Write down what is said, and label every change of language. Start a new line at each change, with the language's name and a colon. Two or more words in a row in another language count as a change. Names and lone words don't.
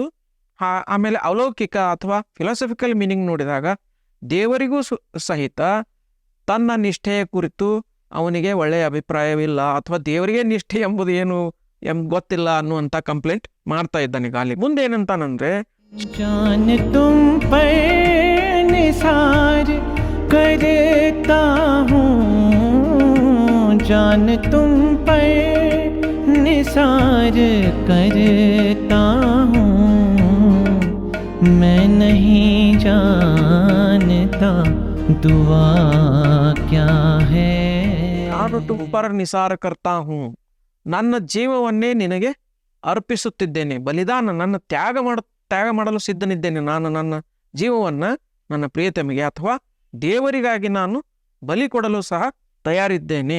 Kannada: ಆಮೇಲೆ ಅಲೌಕಿಕ ಅಥವಾ
English: philosophical meaning
Kannada: ನೋಡಿದಾಗ ದೇವರಿಗೂ ಸಹಿತ ತನ್ನ ನಿಷ್ಠೆಯ ಕುರಿತು ಅವನಿಗೆ ಒಳ್ಳೆಯ ಅಭಿಪ್ರಾಯವಿಲ್ಲ, ಅಥವಾ ದೇವರಿಗೆ ನಿಷ್ಠೆ ಎಂಬುದು ಏನು ಗೊತ್ತಿಲ್ಲ ಅನ್ನುವಂಥ ಕಂಪ್ಲೇಂಟ್ ಮಾಡ್ತಾ ಇದ್ದಾನೆ ಗಾಲಿ. ಮುಂದೆ ಏನಂತಾನಂದ್ರೆ,
Urdu: جان تم پر نثار کرتا ہوں، جان تم پر نثار کرتا ہوں، میں نہیں جانتا دعا کیا ہے.
Kannada: ನಾನು
Urdu: تم پر نثار کرتا ہوں,
Kannada: ನನ್ನ ಜೀವವನ್ನೇ ನಿನಗೆ ಅರ್ಪಿಸುತ್ತಿದ್ದೇನೆ, ಬಲಿದಾನ, ನನ್ನ ತ್ಯಾಗ ಮಾಡಲು ಸಿದ್ಧನಿದ್ದೇನೆ. ನಾನು ನನ್ನ ಜೀವವನ್ನು ನನ್ನ ಪ್ರಿಯತಮಿಗೆ ಅಥವಾ ದೇವರಿಗಾಗಿ ನಾನು ಬಲಿ ಕೊಡಲು ಸಹ ತಯಾರಿದ್ದೇನೆ.